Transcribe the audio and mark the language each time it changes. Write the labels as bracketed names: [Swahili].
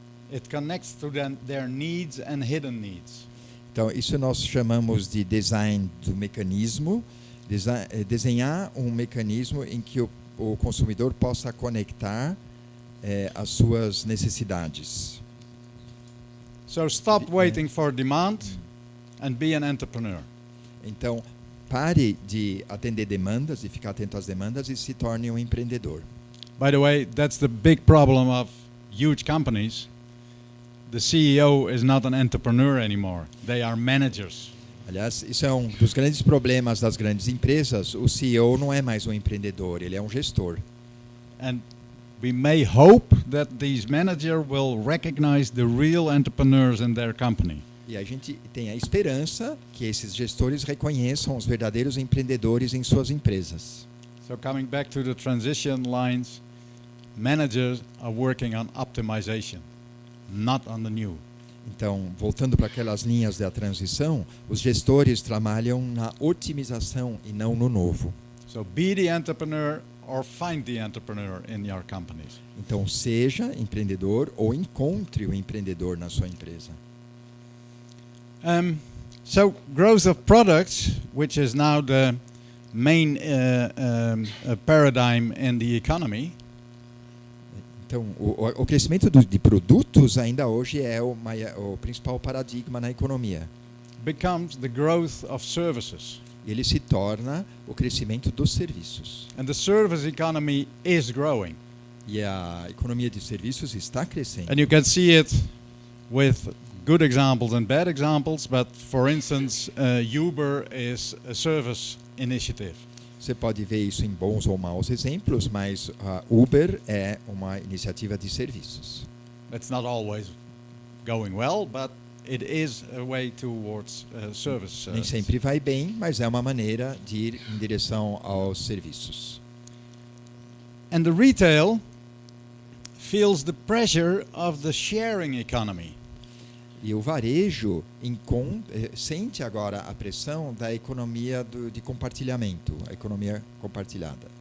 [English] It connects to their needs and hidden needs. [Portuguese] Então, isso nós chamamos de design do mecanismo, desenhar um mecanismo em que o consumidor possa conectar as suas necessidades. [English] So stop waiting for demand and be an entrepreneur. [Portuguese] Então, pare de atender demandas, de ficar atento às demandas e se torne um empreendedor. [English] By the way, that's the big problem of huge companies. The CEO is not an entrepreneur anymore. They are managers. [Portuguese] Aliás, isso é um dos grandes problemas das grandes empresas. O CEO não é mais um empreendedor, ele é um gestor. [English] And we may hope that these managers will recognize the real entrepreneurs in their company. [Portuguese] E a gente tem a esperança que esses gestores reconheçam os verdadeiros empreendedores em suas empresas. [English] So coming back to the transition lines, managers are working on optimization, not on the new. [Portuguese] Então, voltando para aquelas linhas da transição, os gestores trabalham na otimização e não no novo. [English] So be the entrepreneur or find the entrepreneur in your companies. [Portuguese] Então, seja empreendedor ou encontre o empreendedor na sua empresa. [English] So growth of products, which is now the main paradigm in the economy, [Portuguese] Então, o crescimento de produtos ainda hoje é o principal paradigma na economia. [English] becomes the growth of services. [Portuguese] Ele se torna o crescimento dos serviços. [English] And the service economy is growing. [Portuguese] E a economia de serviços está crescendo. [English] And you can see it with good examples and bad examples, but for instance, Uber is a service initiative. [Portuguese] Você pode ver isso em bons ou maus exemplos, mas a Uber é uma iniciativa de serviços. [English] It's not always going well, but it is a way towards service. [Portuguese] Nem sempre vai bem, mas é uma maneira de ir em direção aos serviços. [English] And the retail feels the pressure of the sharing economy. [Portuguese] E o varejo sente agora a pressão da economia de compartilhamento, a economia compartilhada.